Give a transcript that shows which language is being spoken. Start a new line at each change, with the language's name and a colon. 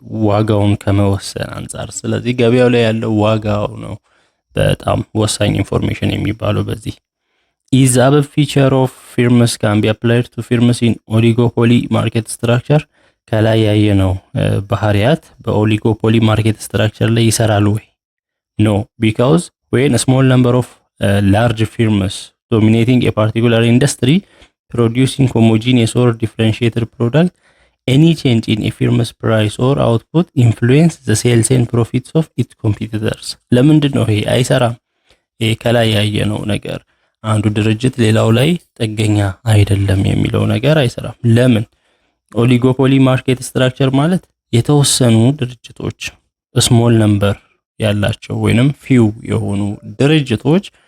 Amharic: ዋጋውን ከመወሰን አንፃር። ስለዚህ ገበያው ላይ ያለው ዋጋው ነው በጣም ወሳኝ ኢንፎርሜሽን የሚባለው። በዚህ
English: is a feature of firms can be applied to firms in oligopoly market structure.
Amharic: ከላይ ያየነው ባህሪያት በኦሊጎፖሊ ማርኬት ስትራክቸር ላይ ይሰራሉ ወይ?
English: No, because when a small number of large firms dominating a particular industry producing homogeneous or differentiated product, any change in a firm's price or output influence the sales and profits of its competitors.
Amharic: ለምንድን ነው ይሄ አይሰራም? ይሄ ከላይ ያየነው ነገር አንዱ ድርጅት ሌላው ላይ ጥገኛ አይደለም የሚለው ነገር አይሰራም። ለምን? ኦሊጎፖሊ ማርኬት ስትራክቸር ማለት የተወሰኑ ድርጅቶች ስሞል ነምበር ያላቸው ወይንም ፊው የሆኑ ድርጅቶች